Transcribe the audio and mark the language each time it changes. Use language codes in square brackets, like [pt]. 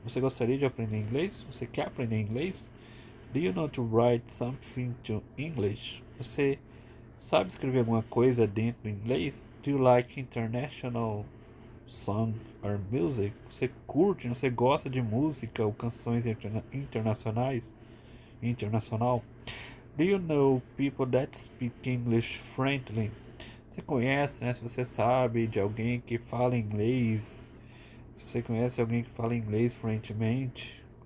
[pt] Você gostaria de aprender inglês? Você quer aprender inglês? [en] Do you know to write something to English? [pt] Você sabe escrever alguma coisa dentro do inglês? [en] Do you like international song or music? [pt] Você curte, você gosta de música ou canções internacionais? Internacional? [en] Do you know people that speak English friendly? [pt] Você conhece, né? Se você sabe de alguém que fala inglês, se você conhece alguém que fala inglês fluentemente.